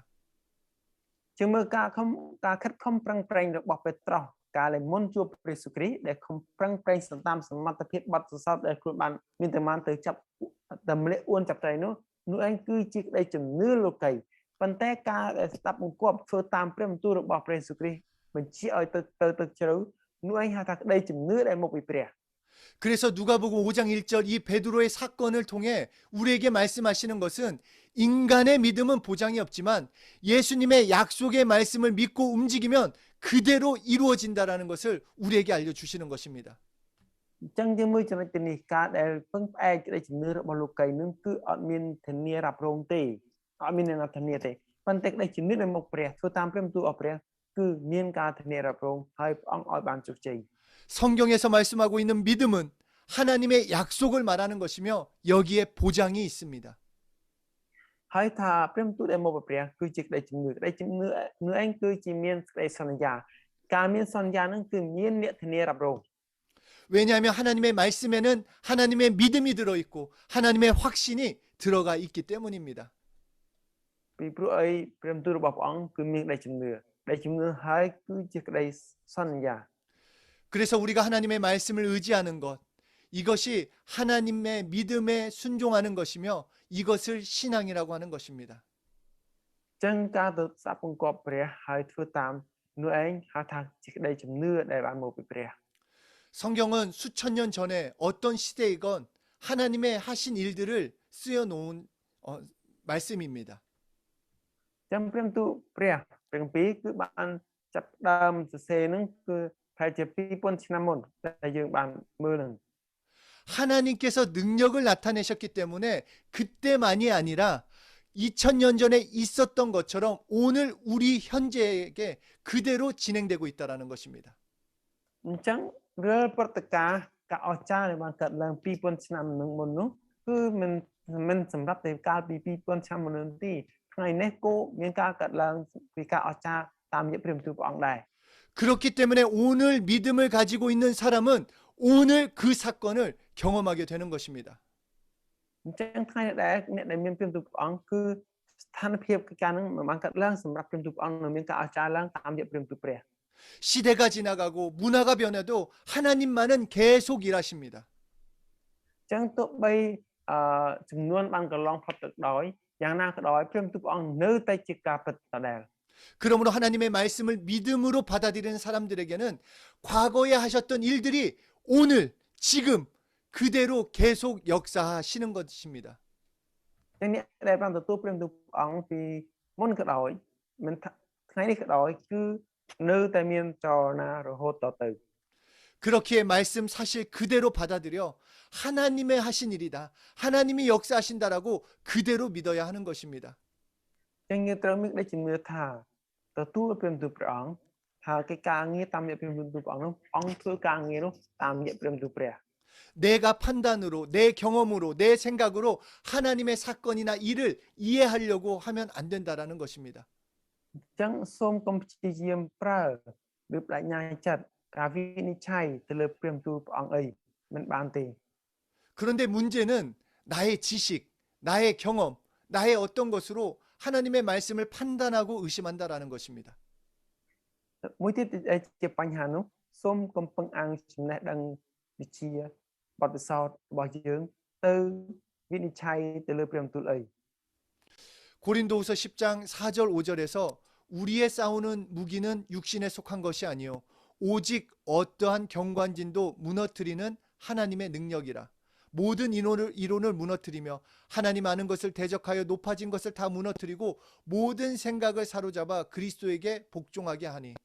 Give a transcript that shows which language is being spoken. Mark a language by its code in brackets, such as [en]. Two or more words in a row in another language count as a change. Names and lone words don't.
[km] ជាងមើលការខិតខំប្រឹងប្រែងរបស់ពេត្រុសការដែលមុនជួបព្រះយេស៊ូវគ្រីស្ទដែលខំប្រឹងប្រែងតាមសមត្ថភាពបទពិសោធន៍ដែលខ្លួនបានមានតែបានទៅចាប់តែម្នាក់អួនចាប់ត្រីនោះឯងគឺជាក្តីជំនឿលោកីប៉ុន្តែការដែលស្ដាប់បង្គាប់ធ្វើតាមព្រះបន្ទូលរបស់ព្រះយេស៊ូវគ្រីស្ទបញ្ជាឲ្យទៅជ្រៅនោះឯងហៅថាក្តីជំនឿដែលមកពីព្រះ [ko] 그래서 누가복음 5장 1절 이 베드로의 사건을 통해 우리에게 말씀하시는 것은 인간의 믿음은 보장이 없지만 예수님의 약속의 말씀을 믿고 움직이면 그대로 이루어진다라는 것을 우리에게 알려주시는 것입니다. [km] អញ្ចឹងយើងមើលចំណុចទីនេះការដែលពឹងផ្អែកក្តីជំនឿរបស់លោកីនឹងគឺអត់មានធានារ៉ាប់រងទេអត់មានអ្នកណាធានាទេប៉ុន្តែក្តីជំនឿដែលមកព្រះធ្វើតាមព្រះបន្ទូលរបស់ព្រះគឺមានការធានារ៉ាប់រងហើយព្រះអង្គឲ្យបានជោគជ័យ [ko] 성경에서 말씀하고 있는 믿음은 하나님의 약속을 말하는 것이며 여기에 보장이 있습니다. [km] ហើយថាព្រះបន្ទូលដែលមកពីព្រះគឺជាក្តីជំនឿនោះឯងគឺជាមានក្តីសន្យាការមានសន្យានឹងគឺមានអ្នកធានារ៉ាប់រង [ko] 왜냐하면 하나님의 말씀에는 하나님의 믿음이 들어있고 하나님의 확신이 들어가 있기 때문입니다. [km] ពីព្រោះអីព្រះបន្ទូលរបស់ព្រះអង្គគឺមានក្តីជំនឿហើយគឺជាក្តីសន្យា [ko] 그래서 우리가 하나님의 말씀을 의지하는 것 이것이 하나님의 믿음에 순종하는 것이며 이것을 신앙이라고 하는 것입니다. [km] ចឹងការទៅស្ដាប់បង្គាប់ព្រះហើយធ្វើតាមនោះឯងហៅថាជាក្តីជំនឿដែលបានមកពីព្រះ [ko] 성경은 수천 년 전에 어떤 시대이건 하나님의 하신 일들을 쓰여 놓은 말씀입니다. [km] ចឹងព្រះបន្ទូលព្រះទាំងពីរគឺបានចាប់ដើមសរសេរនឹងគឺប្រហែលជា 2000 ឆ្នាំមុនដែលយើងបានមើលនឹង [ko] 하나님께서 능력을 나타내셨기 때문에 그때만이 아니라 2000년 전에 있었던 것처럼 오늘 우리 현재에게 그대로 진행되고 있다는 것입니다. [km] អញ្ចឹងរាល់ព្រឹត្តិការណ៍ការអស្ចារ្យដែលបានកើតឡើង 2000 ឆ្នាំមុននោះគឺមិនសម្រាប់តែកាលពី 2000 ឆ្នាំមុននោះទេថ្ងៃនេះក៏មានការកើតឡើងពីការអស្ចារ្យតាមរយៈព្រះបន្ទូលព្រះអង្គដែរ [ko] 그렇기 때문에 오늘 믿음을 가지고 있는 사람은 오늘 그 사건을 경험하게 되는 것입니다. [km] អញ្ចឹងថ្ងៃនេះដែរអ្នកដែលមានព្រះបន្ទូលព្រះអង្គគឺស្ថានភាពការនឹងមិនបានកើតឡើងសម្រាប់ព្រះបន្ទូលព្រះអង្គនឹងមានការអស្ចារ្យឡើងតាមរយៈព្រះបន្ទូលព្រះ [ko] 시대가 지나가고 문화가 변해도 하나님만은 계속 일하십니다. [km] អញ្ចឹងទោះបីចំនួនបានកន្លងផុតទៅដោយយ៉ាងណាក៏ដោយព្រះបន្ទូលព្រះអង្គនៅតែជាការពិតដដែល [ko] 그러므로 하나님의 말씀을 믿음으로 받아들이는 사람들에게는 과거에 하셨던 일들이 오늘 지금 그대로 계속 역사하시는 것입니다. [km] តែអ្នកដែលបានទទួលព្រះបន្ទូលព្រះអង្គពីមុនក៏ដោយមិនថាថ្ងៃនេះក៏ដោយគឺនៅតែមានចលនារហូតតទៅ [ko] 그렇기에 말씀 사실 그대로 받아들여 하나님의 하신 일이다. 하나님이 역사하신다라고 그대로 믿어야 하는 것입니다. [km] ចឹងយើងត្រូវមានដូចជំនឿថាទទួលព្រះបន្ទូលព្រះអង្គថាកិច្ចការងារតាមរយៈព្រះបន្ទូលព្រះអង្គនោះអង្គធ្វើការងារនោះតាមរយៈព្រះបន្ទូលព្រះ [ko] 내가 판단으로 내 경험으로 내 생각으로 하나님의 사건이나 일을 이해하려고 하면 안 된다라는 것입니다. [km] ចឹងសូមកុំព្យាយាមប្រើឬបញ្ញាចិត្តការវិនិច្ឆ័យទៅលើព្រះបន្ទូលព្រះអង្គអីមិនបានទេ [ko] 그런데 문제는 나의 지식, 나의 경험, 나의 어떤 것으로 하나님의 말씀을 판단하고 의심한다라는 것입니다. [km] មួយទៀតដែលជាបញ្ហានោះសូមកុំពឹងអាងចំណេះដឹងវិជ្ជាបទពិសោធន៍របស់យើងទៅវិនិច្ឆ័យទៅលើព្រះបន្ទូលអី [ko] 고린도후서 10장 4절 5절에서 우리의 싸우는 무기는 육신에 속한 것이 아니요 오직 어떠한 경관진도 무너뜨리는 하나님의 능력이라. 모든 이론을 무너뜨리며 하나님 아는 것을 대적하여 높아진 것을 다 무너뜨리고 모든 생각을 사로잡아 그리스도에게 복종하게 하니.